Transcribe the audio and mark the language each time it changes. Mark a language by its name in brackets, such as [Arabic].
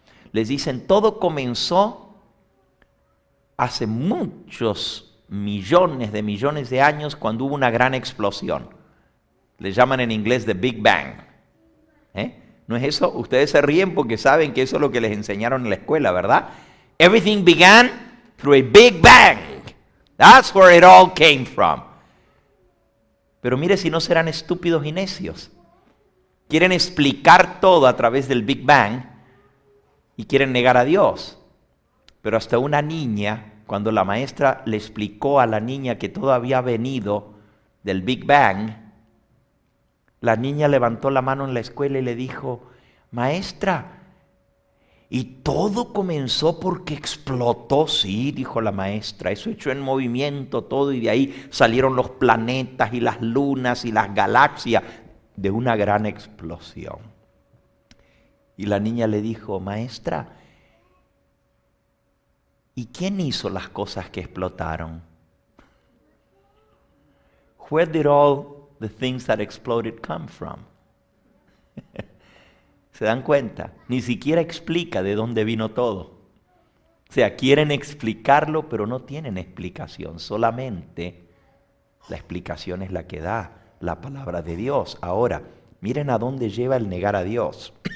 [Spanish] Les dicen, todo comenzó hace muchos millones de años cuando hubo una gran explosión. Le llaman en inglés the Big Bang. ¿No es eso? Ustedes se ríen porque saben que eso es lo que les enseñaron en la escuela, ¿verdad? [English] Everything began through a Big Bang. That's where it all came from. [Spanish] Pero mire si no serán estúpidos y necios. Quieren explicar todo a través del Big Bang y quieren negar a Dios. Pero hasta una niña, cuando la maestra le explicó a la niña que todo había venido del Big Bang, la niña levantó la mano en la escuela y le dijo, maestra, ¿y todo comenzó porque explotó? Sí, dijo la maestra, eso echó en movimiento todo y de ahí salieron los planetas y las lunas y las galaxias de una gran explosión. Y la niña le dijo, maestra, ¿y quién hizo las cosas que explotaron? [English] Where did all the things that exploded come from? [Spanish] ¿Se dan cuenta? Ni siquiera explica de dónde vino todo. O sea, quieren explicarlo, pero no tienen explicación. Solamente la explicación es la que da la palabra de Dios. Ahora, miren a dónde lleva el negar a Dios.